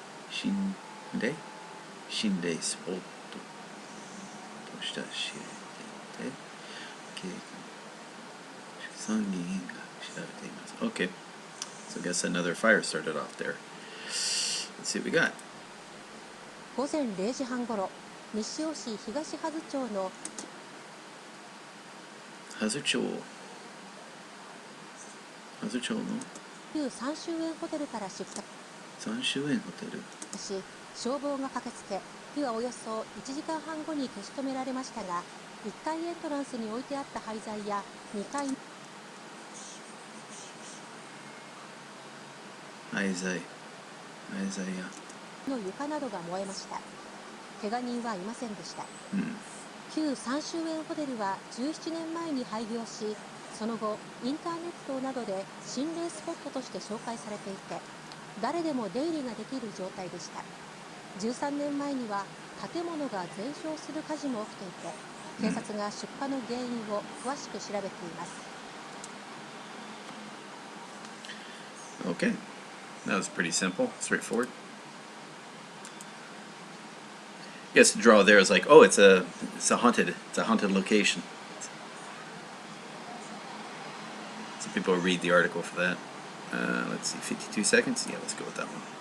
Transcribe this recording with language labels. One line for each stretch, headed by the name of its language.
Japanese: 心霊スポットとして知られていて、計画参議院が知られています。
English: Okay, so I guess another fire started off there. Let's see what we got.
Japanese: 午前0時半ごろ、西尾市東葉津町の葉津町の旧3周園ホテルから出火 3周園ホテルし、消防が駆けつけ、火はおよそ1時間半後に消し止められましたが、1階エントランスに置いてあった廃材や2階廃材やの床などが燃えました。怪我人はいませんでした。旧3周園ホテルは17年前に廃業し、その後インターネットなどで心霊スポットとして紹介されていて、誰でも出入りができる状態でした。 13年前には建物が全焼する火事も起きていて、警察が出火の原因を詳しく調べています。
English: Okay, that was pretty simple, straightforward. I guess the draw there is like, oh, it's a haunted location. Some people read the article for that. Let's see, 52 seconds. Yeah, let's go with that one.